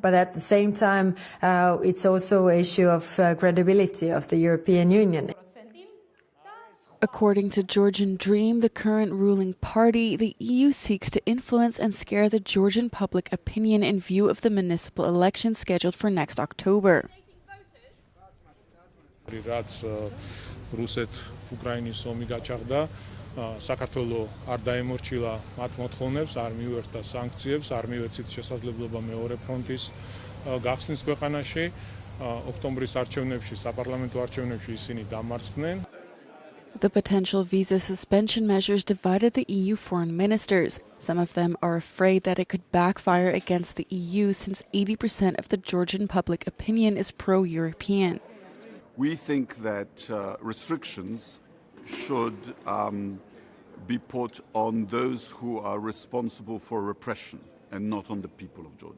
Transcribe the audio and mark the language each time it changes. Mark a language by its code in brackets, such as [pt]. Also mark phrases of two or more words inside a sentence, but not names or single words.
[en] But at the same time, it's also an issue of credibility of the European Union. According to Georgian Dream, the current ruling party, the EU seeks to influence and scare the Georgian public opinion in view of the municipal elections scheduled for next October. [ka] რაც რუსეთ-უკრაინის ომი გაჩაღდა, საქართველოს არ დაემორჩილა მათ მოთხოვნებს, არ მიუერთდა სანქციებს, არ მიუეცით შესაძლებლობა მეორე ფრონტის გახსნის ქვეყანაში. ოქტომბრის არჩევნებში, საპარლამენტო არჩევნებში ისინი დამარცხდნენ. [en] The potential visa suspension measures divided the EU foreign ministers. Some of them are afraid that it could backfire against the EU since 80% of the Georgian public opinion is pro-European. We think that restrictions should be put on those who are responsible for repression and not on the people of Georgia.